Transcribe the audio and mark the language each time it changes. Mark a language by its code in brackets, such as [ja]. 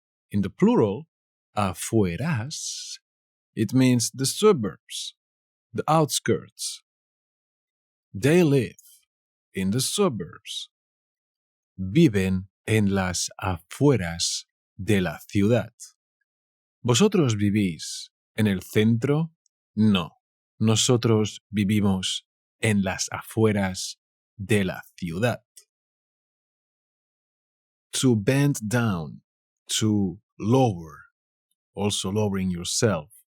[en] In the plural, afueras, it means the suburbs, the outskirts. They live in the suburbs. [es] Viven en las afueras de la ciudad. ¿Vosotros vivís en el centro? No. Nosotros vivimos en las afueras de la ciudad. [en] To bend down, to lower, also lowering yourself.